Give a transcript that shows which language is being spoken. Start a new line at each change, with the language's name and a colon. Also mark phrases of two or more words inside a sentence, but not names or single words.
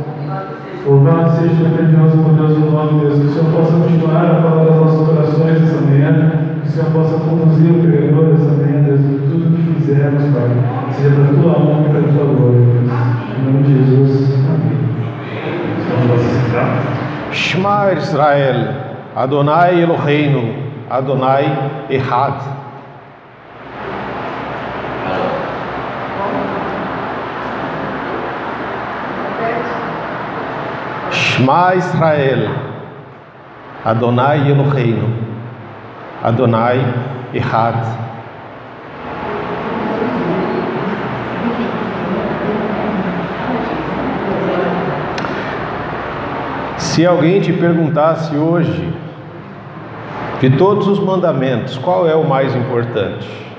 Portuguese: Louvado seja o grandioso e poderoso nome de Deus. Que o Senhor possa continuar a falar aos nossos corações essa manhã. Que o Senhor possa conduzir o pregador essa manhã, Deus, em tudo que fizermos, Pai. Seja para a tua honra e para a tua glória, Deus. Em nome de Jesus. Amém.
Hebrew: שמע ישראל, אדוני אלוהינו, אדוני אחד. שמע ישראל, אדוני אלוהינו, אדוני אחד.
Portuguese: Se alguém te perguntasse hoje, de todos os mandamentos, qual é o mais importante?